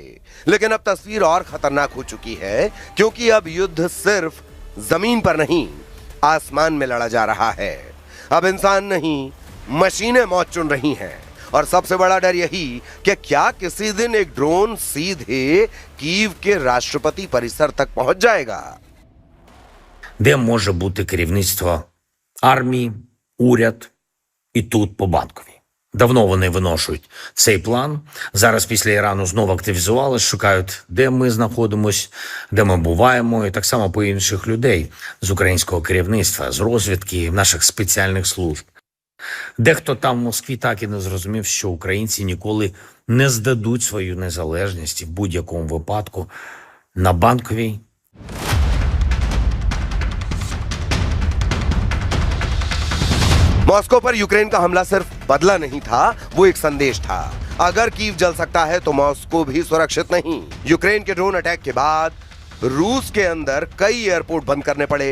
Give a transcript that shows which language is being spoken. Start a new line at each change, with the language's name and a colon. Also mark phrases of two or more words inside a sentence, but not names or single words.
Hindi: लेकिन अब तस्वीर और खतरनाक हो चुकी है, क्योंकि अब युद्ध सिर्फ जमीन पर नहीं, आसमान में लड़ा जा रहा है। अब इंसान नहीं, मशीनें मौत चुन रही हैं। और सबसे बड़ा डर यही कि क्या किसी दिन एक ड्रोन सीधे कीव के राष्ट्रपति परिसर तक पहुंच जाएगा।
Ukrainian: де може бути керівництво армії, уряд і тут по Банковій. Давно вони виношують цей план. Зараз після Ірану знову активізувались, шукають, де ми знаходимось, де ми буваємо, і так само по інших людей з українського керівництва, з розвідки, наших спеціальних служб. Дехто там в Москві так і не зрозумів, що українці ніколи не здадуть свою незалежність і в будь-якому випадку на Банковій.
Hindi: मॉस्को पर यूक्रेन का हमला सिर्फ बदला नहीं था, वो एक संदेश था। अगर कीव जल सकता है तो मॉस्को भी सुरक्षित नहीं। यूक्रेन के ड्रोन अटैक के बाद रूस के अंदर कई एयरपोर्ट बंद करने पड़े।